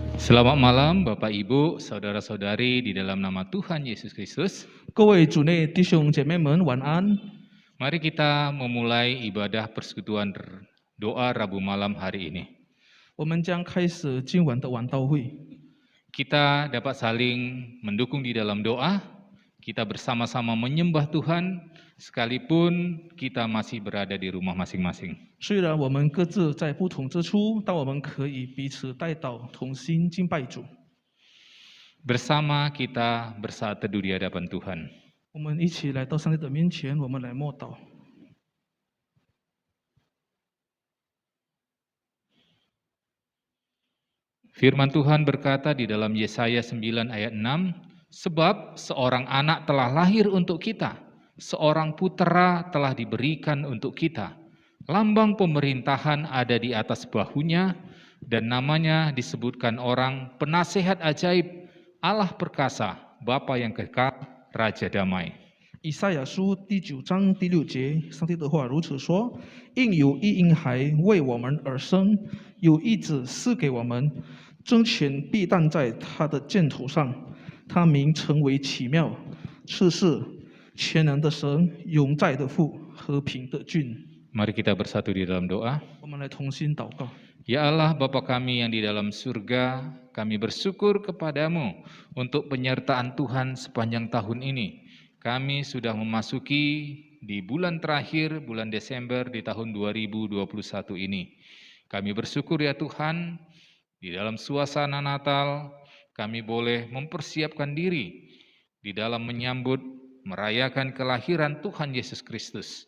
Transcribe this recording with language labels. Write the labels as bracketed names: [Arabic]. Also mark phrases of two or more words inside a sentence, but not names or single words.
[Indonesian] Selamat malam Bapak Ibu, Saudara-saudari di dalam nama Tuhan Yesus Kristus. [Chinese] 各位主内弟兄姐妹们，晚安。 [Indonesian] Mari kita memulai ibadah persekutuan doa Rabu malam hari ini. [Chinese] 我们将开始今晚的晚祷会。 [Indonesian] Kita dapat saling mendukung di dalam doa, kita bersama-sama menyembah Tuhan, sekalipun kita masih berada di rumah masing-masing. [Chinese] 虽然我们各自在不同之处，但我们可以彼此带祷，同心敬拜主。 [Indonesian] Bersama kita bersaat teduh di hadapan Tuhan. [Chinese] 我们一起来到上帝的面前，我们来默祷。 [Indonesian] Firman Tuhan berkata di dalam Yesaya 9 ayat 6, sebab seorang anak telah lahir untuk kita, seorang putera telah diberikan untuk kita. Lambang pemerintahan ada di atas bahunya, dan namanya disebutkan orang penasehat ajaib, Allah perkasa, Bapa yang kekal, Raja damai. [Chinese] 以赛亚书第9章第6节，上帝的话如此说：应有一婴孩为我们而生，有一子赐给我们，政权必担在他的肩头上，他名称为奇妙、赐世、全能的神、永在的父、和平的君。 [Indonesian] Mari kita bersatu di dalam doa. [Chinese] 我们来同心祷告。 [Indonesian] Ya Allah Bapa kami yang di dalam surga, kami bersyukur kepadamu untuk penyertaan Tuhan sepanjang tahun ini. Kami sudah memasuki di bulan terakhir, bulan Desember di tahun 2021 ini. Kami bersyukur ya Tuhan, di dalam suasana Natal, kami boleh mempersiapkan diri di dalam menyambut, merayakan kelahiran Tuhan Yesus Kristus.